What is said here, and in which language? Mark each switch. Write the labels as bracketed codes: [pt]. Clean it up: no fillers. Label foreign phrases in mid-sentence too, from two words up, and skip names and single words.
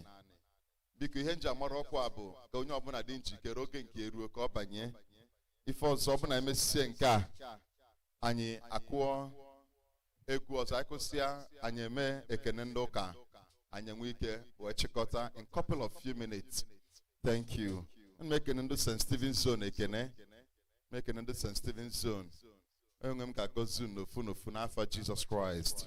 [ig] Biko ihe nji amara ọkwa bụ ka onye ọbụla dị njikere oge nke eruo ka ọ banye. Ife ọzọ ọbụla emesie nke a, anyị akụọ egwu ọzọ, anyị kụsịa anyị eme ekene ndị ụka, anyị enwe ike wee chịkọta [en] in couple of few minutes. Thank you. [ig] Ana m ekene ndị St. Stephen's Zone ekene. Mekene ndị St. Stephen's Zone. Onye m ga-agọzi n'ofu n'ofu n'afọ Jesus Christ.